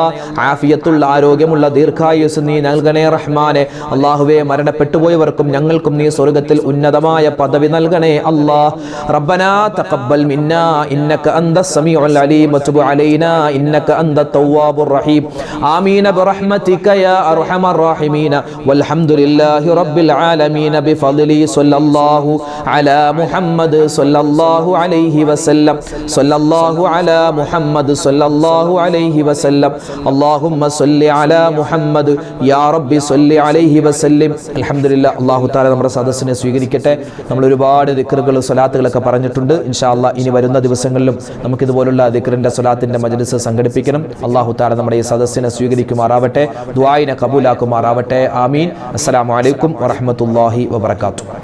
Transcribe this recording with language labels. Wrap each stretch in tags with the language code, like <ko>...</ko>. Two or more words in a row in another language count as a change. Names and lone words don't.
<ml>ആഫിയത്തുള്ള ആരോഗ്യമുള്ള ദീർഘായുസ് നീ നൽകണേ റഹ്മാനെ. അല്ലാഹുവേ, മരണപ്പെട്ടുപോയവർക്കും ഞങ്ങൾക്കും നീ സ്വർഗ്ഗത്തിൽ ഉന്നതമായ പദവി നൽകണേ അല്ലാ.</ml> <ar>ربنا تقبل منا إنك أنت السميع العليم وتب علينا إنك أنت التواب الرحيم. آمين برحمتك يا أرحم الراحمين والحمد لله رب العالمين بفضل صلى الله على محمد صلى الله عليه وسلم صلى الله على محمد صلى الله عليه وسلم اللهم صل على محمد يا رب صل عليه وسلم.</ar> <ml>അൽഹംദുലില്ലാ,</ml> <ar>الله تعالى</ar> <ml>നമ്മുടെ സദസ്സിനെ സ്വീകരിക്കട്ടെ. നമ്മൾ ഒരുപാട് ദിക്റുകൾ സ്വലാത്തുകളൊക്കെ പറഞ്ഞിട്ടുണ്ട്.</ml> <ar>إن شاء الله</ar> <ml>ഇനി വരുന്ന ദിവസങ്ങളിലും നമുക്ക് ഇതുപോലുള്ള ദിക്റിന്റെ സ്വലാത്തിന്റെ മജ്ലിസ് സംഘടിപ്പിക്കണം.</ml> <ar>الله تعالى</ar> <ml>നമ്മുടെ ഈ സദസ്സിനെ സ്വീകരിക്കുമാറാവട്ടെ, ദുആഇനെ കബൂലാക്കുമാറാവട്ടെ. ആമീൻ.</ml> <ar>السلام عليكم ورحمة الله وبركاته.</ar>